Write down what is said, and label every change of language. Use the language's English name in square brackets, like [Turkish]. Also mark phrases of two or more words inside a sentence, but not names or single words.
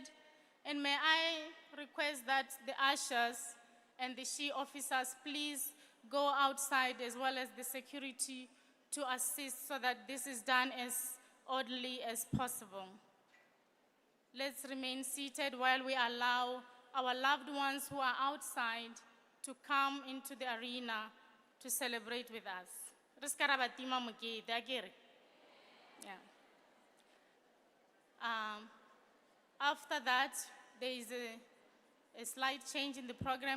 [English] And may I request that the ushers and the SHE officers please go outside as well as the security to assist so that this is done as orderly as possible. Let's remain seated while we allow our loved ones who are outside to come into the arena to celebrate with us. [Southern Sotho] Re ska ra ba tima mokete, akere? [English] Yeah. After that, there is a slight change in the program.